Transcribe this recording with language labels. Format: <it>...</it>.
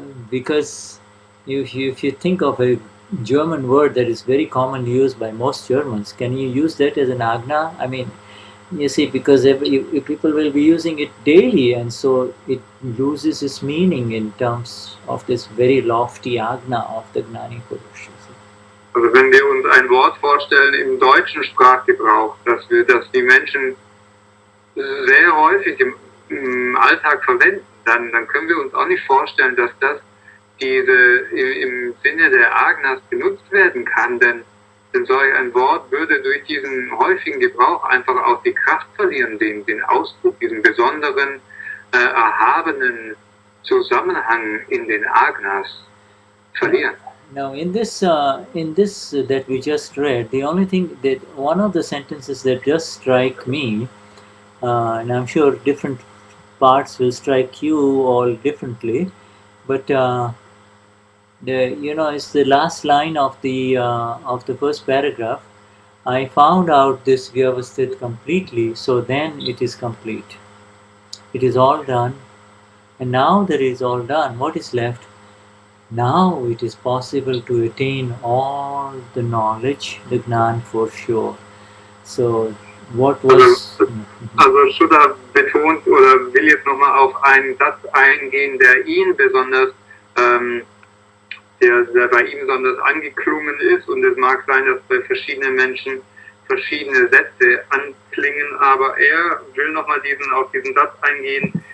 <en>Because if you think of a German word that is very commonly used by most Germans, can you use that as an Agna? I mean, you see, because people will be using it daily, and so it loses its meaning in terms of this very lofty Agna of the Gnani Purush.</en> <de>Also wenn wir uns ein Wort vorstellen im deutschen Sprachgebrauch, dass die Menschen sehr häufig im Alltag verwenden, dann können wir uns auch nicht vorstellen, dass das im Sinne der Agnas benutzt werden kann, denn solch ein Wort würde durch diesen häufigen Gebrauch einfach auch die Kraft verlieren, den Ausdruck, diesen besonderen, erhabenen Zusammenhang in den Agnas verlieren.</de> <en>Now, in this that we just read, the only thing that one of the sentences that just strike me, and I'm sure different parts will strike you all differently, but it's the last line of the first paragraph. I found out this Vyavasthit completely, so then it is complete. It is all done, and now that it is all done, what is left? Now it is possible to attain all the knowledge, the Gnan for sure. So, what was...</en> <de>Also Shuddha betont oder will jetzt nochmal auf einen Satz eingehen, der ihn besonders, der bei ihm besonders angeklungen ist, und es mag sein, dass bei verschiedenen Menschen verschiedene Sätze anklingen, aber er will nochmal auf diesen Satz eingehen.</de>